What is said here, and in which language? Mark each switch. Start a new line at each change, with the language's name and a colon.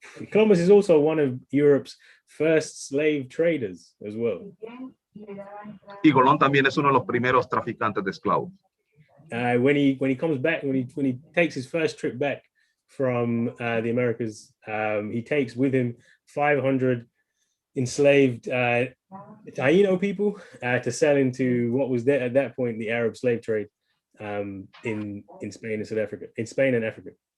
English: Columbus is also one of Europe's first slave traders as well.
Spanish: Y Colón también es uno de los primeros traficantes de esclavos.
English: When he comes back, when he takes his first trip back from the Americas, he takes with him 500 enslaved Taino people to sell into what was at that point the Arab slave trade in Spain and South Africa, in Spain and Africa.